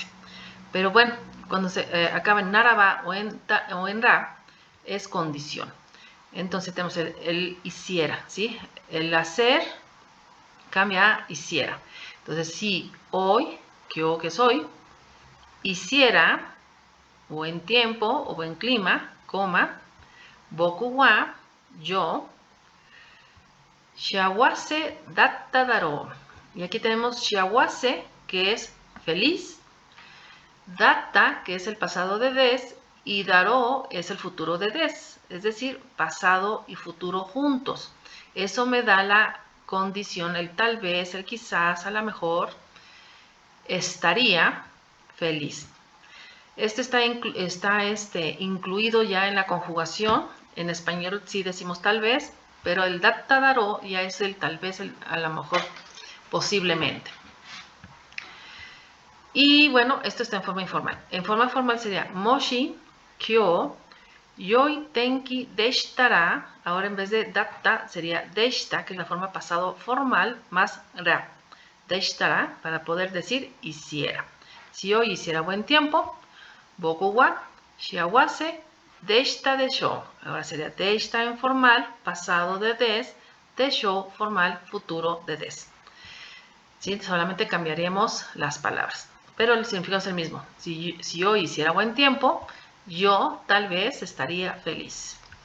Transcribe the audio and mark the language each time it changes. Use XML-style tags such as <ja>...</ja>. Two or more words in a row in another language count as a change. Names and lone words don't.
<es>Pero bueno, cuando se acaba en naraba o en ra, es condición. Entonces tenemos el hiciera, ¿sí? El hacer cambia a hiciera. Entonces, si hoy, que soy, hiciera, buen tiempo o buen clima, coma,</es> <ja>僕は, yo, 幸せだっただろう.</ja> <es>Y aquí tenemos shiawase, que es feliz, datta, que es el pasado de des, y darou es el futuro de des, es decir, pasado y futuro juntos. Eso me da la condición, el tal vez, el quizás, a lo mejor, estaría feliz. Este está incluido ya en la conjugación. En español sí decimos tal vez, pero el</es> <ja>だっただろう</ja> <es>ya es el tal vez, a lo mejor, posiblemente. Y bueno, esto está en forma informal. En forma formal sería</es> <ja>もし、今日、良い天気でしたら.</ja> <es>Ahora en vez de datta sería deshita, que es la forma pasado formal, más ra. Deshitara, para poder decir hiciera. Si hoy hiciera buen tiempo,</es> <ja>僕は幸せでしたでしょう.</ja> <es>Ahora sería deshita en formal, pasado de des, deshou formal, futuro de des. ¿Sí? Solamente cambiaríamos las palabras, pero el significado es el mismo. Si hoy hiciera buen tiempo, yo tal vez estaría feliz.</es>